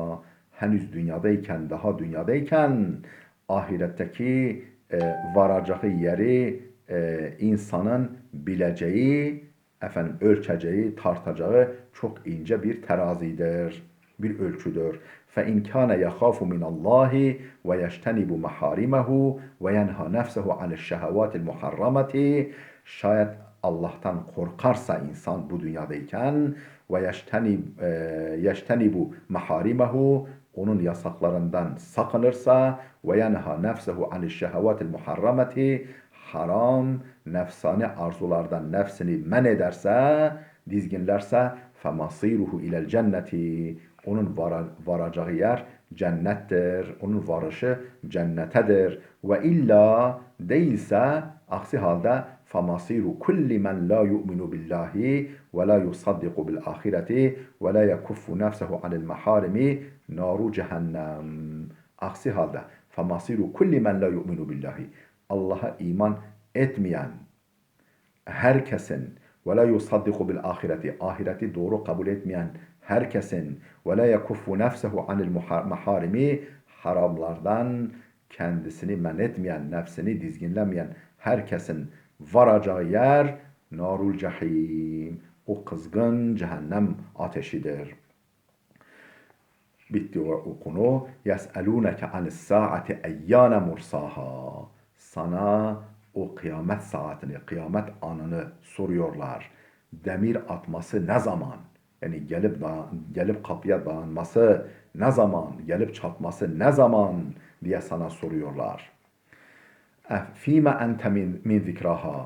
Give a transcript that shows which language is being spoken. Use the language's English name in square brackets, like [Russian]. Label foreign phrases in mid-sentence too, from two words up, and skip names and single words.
[Turkish] Henüz dünyadayken, daha dünyadayken ahiretteki varacağı yeri insanın bileceği, efendim ölçeceği, tartacağı çok ince bir terazidir, bir ölçüdür. [Arabic] فَاِنْ كَانَ يَخَافُ مِنَ اللّٰهِ وَيَجْتَنِبُ مَحَارِمَهُ وَيَنْهَى نَفْسَهُ عَنِ الشَّهَوَاتِ الْمُحَرَّمَةِ. [Turkish] Şayet Allah'tan korkarsa insan bu dünyadayken [Arabic] وَيَجْتَنِبُ مَحَارِمَهُ, [Turkish] onun yasaklarından sakınırsa [Arabic] وَيَنْهَى نَفْسَهُ عَنِ الشَّهَوَاتِ الْمُحَرَّمَةِ, [Turkish] haram, nefsani arzulardan nefsini men ederse, dizginlerse [Arabic] فَمَصِيرُهُ اِلَى الْجَنَّةِ, [Turkish] onun varacağı yer cennettir. Onun varışı cennetedir. Ve illa değilse, aksi halde [Arabic] فَمَصِيرُ كُلِّ مَنْ لَا يُؤْمِنُ بِاللّٰهِ وَلَا يُصَدِّقُ بِالْآخِرَةِ وَلَا يَكُفُّ نَفْسَهُ عَنِ الْمَحَارِمِ نَارُ cehennem. [Turkish] Aksi halde [Arabic] فَمَصِيرُ كُلِّ مَنْ لَا يُؤْمِنُ بِاللّٰهِ, [Turkish] Allah'a iman etmeyen herkesin [Arabic] وَلَا يُصَدِّقُ بِالْآخِرَةِ, [Turkish] ahireti doğru kabul etmeyen herkesin [Arabic] وَلَا يَكُفُّ نَفْسَهُ عَنِ الْمَحَارِمِ, [Turkish] haramlardan kendisini men etmeyen, nefsini dizginlemeyen herkesin varacağı yer [Arabic] نار الجحيم, [Turkish] o kızgın cehennem ateşidir. Bitti o konu. [Arabic] يَسْأَلُونَكَ عَنِ السَّاعَةِ اَيَّانَ مُرْسَاهَا. [Turkish] Sana o kıyamet saatini, kıyamet anını soruyorlar. Demir atması ne zaman? Yani gelip kapıya dayanması ne zaman? Gelip çatması ne zaman diye sana soruyorlar. [Arabic] فيم أنت من ذكراها.